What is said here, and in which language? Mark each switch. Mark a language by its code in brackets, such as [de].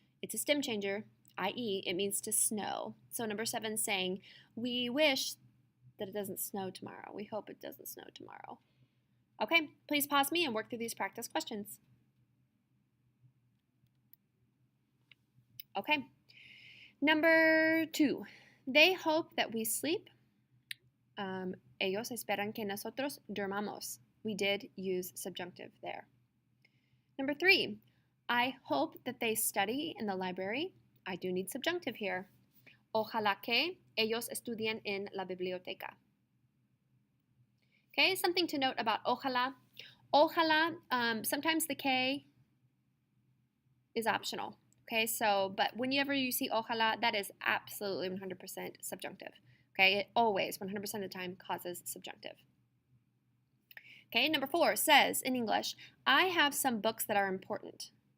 [en] It's a stem changer, i.e. it means to snow. So number 7 is saying, we wish that it doesn't snow tomorrow. We hope it doesn't snow tomorrow. Okay, please pause me and work through these practice questions. Okay, number 2, they hope that we sleep. [es] Ellos esperan que nosotros dormamos. [en] We did use subjunctive there. Number 3, I hope that they study in the library. I do need subjunctive here. [es] Ojalá que ellos estudien en la biblioteca. [en] Okay, something to note about ojalá. Ojalá, sometimes the K is optional. Okay, so, but whenever you see ojalá, that is absolutely 100% subjunctive. Okay, it always, 100% of the time, causes subjunctive. Okay, number 4 says in English, I have some books that are important.